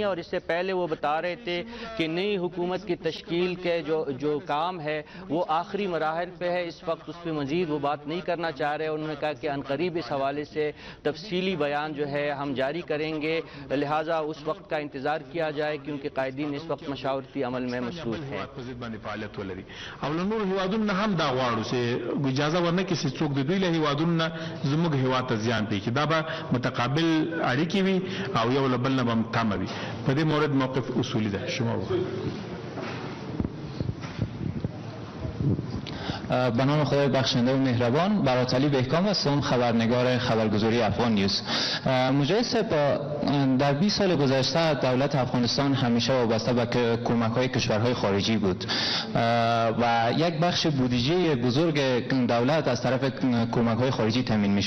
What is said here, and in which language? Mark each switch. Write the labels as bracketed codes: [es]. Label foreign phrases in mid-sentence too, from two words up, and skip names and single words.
[ur] اور اس سے پہلے وہ بتا رہے تھے کہ نئی حکومت کی تشکیل کے جو کام ہے وہ آخری مراحل پہ ہے, اس وقت اس پہ مزید وہ بات نہیں کرنا چاہ رہے. انہوں نے کہا کہ عنقریب اس حوالے سے تفصیلی بیان جو ہے ہم جاری کریں گے, لہٰذا اس وقت کا انتظار کیا جائے کیونکہ قائدین اس وقت مشاورتی عمل میں مصروف ہیں. [ps] اولنور هیوادون نه هم دا غواړو چې اجازه ورنه کې چې څوک د دوی له هیوادونو نه زموږ هیواد ته زیان پېږي. دا به متقابل اړیکې وي او یو له بل نه به هم تمه وي. په دې مورد موقف اصولی ده. شما [fa] به نام خدای بخشنده و مهربان. براتعلی بهکام هستم, خبرنگار خبرگزاری افغان نیوز. مجاهد صاحب, در 20 سال گذشته دولت افغانستان همیشه وابسته به کمک‌های کشورهای خارجی بود و یک بخش بودجه بزرگ دولت از طرف کمک‌های خارجی تامین می‌شد.